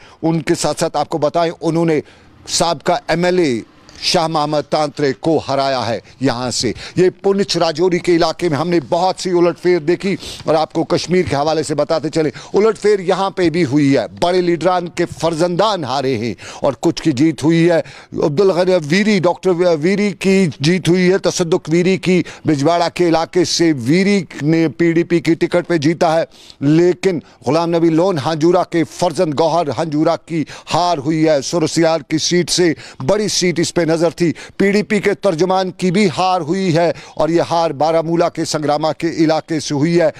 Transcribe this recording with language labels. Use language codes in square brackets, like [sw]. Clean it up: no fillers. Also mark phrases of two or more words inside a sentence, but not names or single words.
[hi] उनके साथ साथ आपको बताएं उन्होंने साबका एमएलए शाह मोहम्मद तांत्रे को हराया है। यहाँ से ये पुंछ राजौरी के इलाके में हमने बहुत सी उलटफेर देखी और आपको कश्मीर के हवाले से बताते चले उलटफेर यहाँ पे भी हुई है। बड़े लीडरान के फर्जंदान हारे हैं और कुछ की जीत हुई है। अब्दुल गनी वीरी डॉक्टर वीरी की जीत हुई है। तसद्दुक वीरी की बिजवाड़ा के इलाके से वीरी ने PDP की टिकट पे जीता है, लेकिन गुलाम नबी लोन हंजूरा के फर्जंद गौहर हंजूरा की हार हुई है। सुरसियार की सीट से बड़ी सीट इस पे नजर थी। PDP के तर्जुमान की भी हार हुई है और यह हार बारामूला के संग्रामा के इलाके से हुई है।